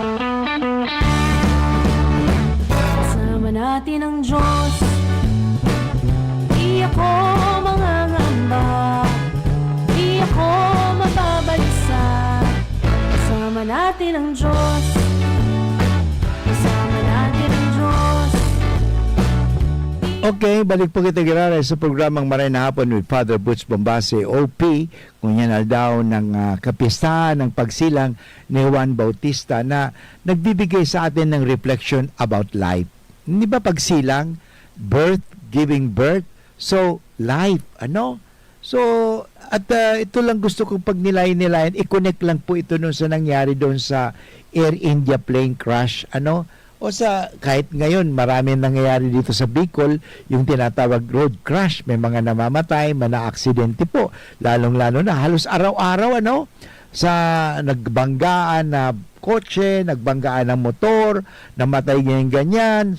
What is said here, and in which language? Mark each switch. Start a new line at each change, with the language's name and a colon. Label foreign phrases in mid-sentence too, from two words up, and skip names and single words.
Filipino: Kasama natin ang Diyos. Di ako mangangamba, di ako mababalisa. Kasama natin ang Diyos. Kasama natin ang Diyos. Okay,
Bikol: balik po kita girara
Filipino: sa programang Maray na Hapon with Father Butch Bombase, OP, kung yan na daw ng kapistahan ng pagsilang ni Juan Bautista na nagbibigay sa atin ng
English: reflection about life.
Filipino: Hindi ba pagsilang,
English: birth, giving birth, so life,
Filipino: ano? So, at ito lang gusto kong pag nilayan, i-connect lang po ito nun sa nangyari doon sa Air India
English: plane crash,
Filipino: ano? O sa kahit ngayon marami nangyayari dito sa Bicol, yung tinatawag
English: road crash,
Filipino: may mga namamatay, mga aksidente po, lalong-lalo na halos araw-araw ano, sa nagbanggaan na kotse, nagbanggaan ng motor, namatay ganyan.